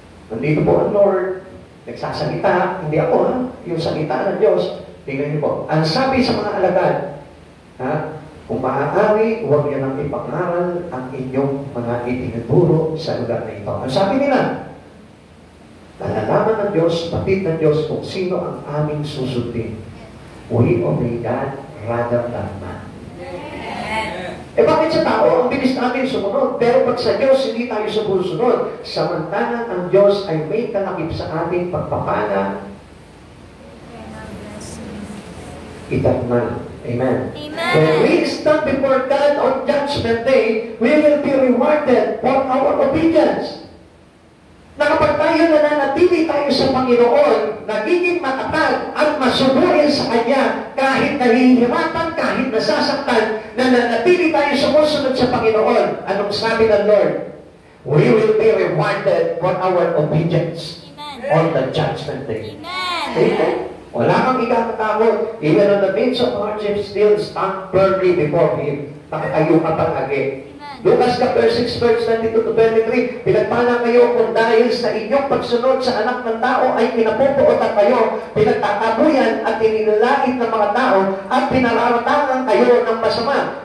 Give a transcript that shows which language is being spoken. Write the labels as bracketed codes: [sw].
[tl] Nandito po ang Lord. Nagsasalita. Hindi ako, ha? Yung salita ng Diyos. Tingnan niyo po. Ang sabi sa mga alagad, ha? Kung maaari, huwag niyo nang ipangaral ang inyong mga itinuturo sa lugar na ito. Ang sabi nila, nalalaman ng Diyos, patid ng Diyos kung sino ang aming susundin. [en] We obey God rather than man. [tl] Eh bakit sa tao, ang bilis natin sumunod, pero pag sa Diyos, hindi tayo sumusunod. Samantalang ang Diyos ay may kalakip sa ating pagpapala. [en] Eternal. Amen. Amen. When we stand before God on Judgment Day, we will be rewarded for our obedience. [tl] Na kapag tayo nananatili tayo sa Panginoon, nagiging matatag at masunurin sa Kanya, kahit nahihirapan, kahit nasasaktan, nananatili tayo sumusunod sa Panginoon. Anong sabi ng Lord? [en] We will be rewarded for our obedience. Amen. On the Judgment Day. Amen. [tl] Amen. Wala kang ikatakot. [en] Even in the midst of hardship, still stand firmly before Him. [tl] Nakatayo ka palagi. Lucas chapter 6, verse 22 to 23, pinagpala kayo kung dahil sa inyong pagsunod sa anak ng tao ay pinapupuotan kayo, pinagtatabuyan at inilalait ng mga tao at pinararatangan kayo ng masama.